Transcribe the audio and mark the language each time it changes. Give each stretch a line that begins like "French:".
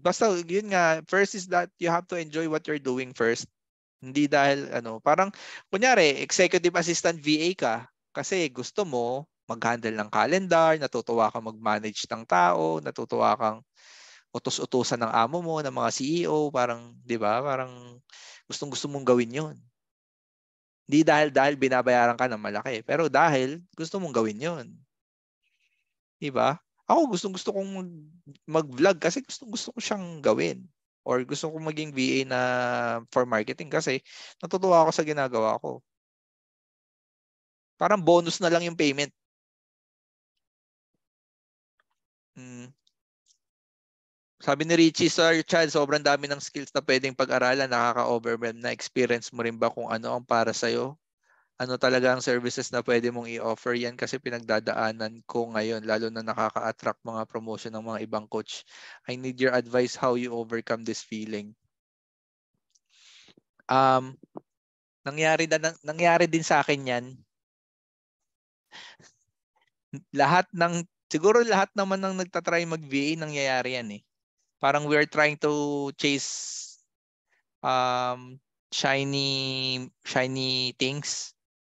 Filipino: Basta yun nga,
English: first is that you have to enjoy what you're doing first.
Filipino: Hindi dahil parang kunyari executive assistant VA ka kasi gusto mo mag-handle ng calendar, natutuwa kang mag-manage ng tao, natutuwa kang utos-utusan ng amo mo, ng mga CEO, parang 'di ba? Parang gustong-gusto mong gawin 'yon. Hindi dahil binabayaran ka ng malaki, pero dahil gusto mong gawin 'yon. 'Di ba? Ako gusto kong mag-vlog kasi gusto ko siyang gawin. Or gusto kong maging VA na for marketing kasi natutuwa ako sa ginagawa ko. Parang bonus na lang yung payment. Sabi ni Richie, Sir Chad, sobrang dami ng skills na pwedeng pag-aralan, nakaka-overwhelm na. Experience mo rin ba kung ano ang para sa'yo? Ano talaga ang services na pwede mong i-offer? Yan kasi pinagdadaanan ko ngayon, lalo na nakaka-attract mga promotion ng mga ibang coach.
English: I need your advice how you overcome this feeling.
Filipino: Nangyari din sa akin yan. Siguro lahat naman ng nagtatry mag-VA, nangyayari yan eh. Parang
English: we're trying to chase shiny things.